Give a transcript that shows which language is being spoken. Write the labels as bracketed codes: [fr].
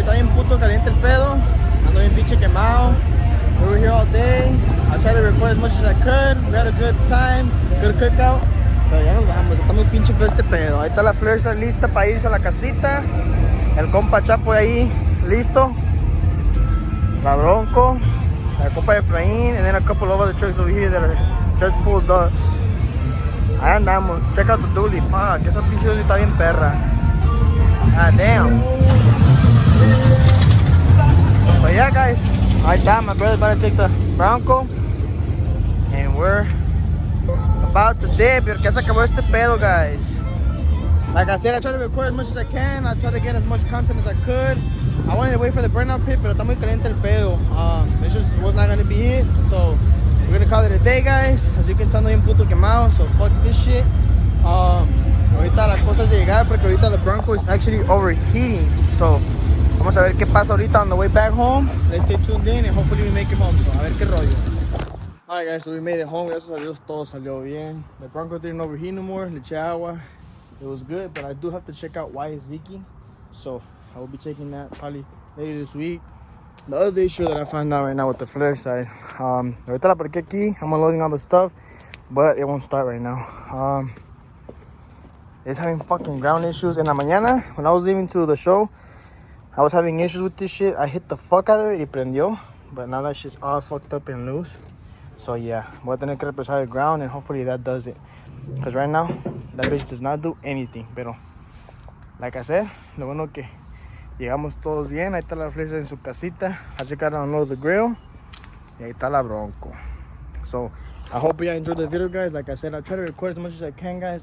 [es] Está bien puto caliente el pedo. Ando bien pinche quemado. [en] We were here all day. I tried to record as much as I could. We had a good time, good cookout. [es] Pero ya nos vamos, está muy pinche feo este pedo. Ahí está la Flersa lista para irse a la casita. El compa Chapo ahí listo. La Bronco. La compa Efraín. [en] And then a couple of other trucks over here that are just pulled up. [es] Ahí andamos. [en] Check out the dually. [es] Fuck, esa pinche dually está bien perra. Ah, damn. [en] But yeah, guys. [es] Ahí está, [en] my brother's about to take the Bronco. And we're about to dip. [es] Porque ya se acabó este pedo, [en] guys. Like I said, I tried to record as much as I can. I tried to get as much content as I could. I wanted to wait for the burnout pit, [es] pero está muy caliente el pedo. [en] This just was not going to be it. So we're going to call it a day, guys. As you can tell, [es] no hay un puto quemado. [en] So fuck this shit. [es] Ahorita las cosas de llegar porque ahorita [en] the Bronco is actually overheating. [es] So vamos a ver qué pasa ahorita [en] on the way back home. Let's stay tuned in and hopefully we make it home. So [es] a ver qué rollo. [en] Alright guys, so we made it home. [es] Gracias a Dios todo salió bien. [en] The Bronco didn't overheat no more. [es] Le eché agua. [en] It was good, but I do have to check out why it's leaking. So I will be checking that probably later this week. The other issue that I found out right now with the flare side. [es] Ahorita la parqué aquí. [en] I'm unloading all the stuff, but it won't start right now. It's having fucking ground issues. In [es] la mañana, [en] when I was leaving to the show, I was having issues with this shit. I hit the fuck out of it, [es] y prendió. [en] But now that shit's all fucked up and loose. So yeah, [es] voy a tener que represar el ground [en] and hopefully that does it. Because right now, that bitch does not do anything. [es] Pero, [en] like I said, [es] lo bueno que llegamos todos bien. Ahí está la Flersa en su casita. [en] I just got to unload the grill. [es] Y ahí está la Bronco. [en] So, I hope you enjoyed the video, guys. Like I said, I try to record as much as I can, guys.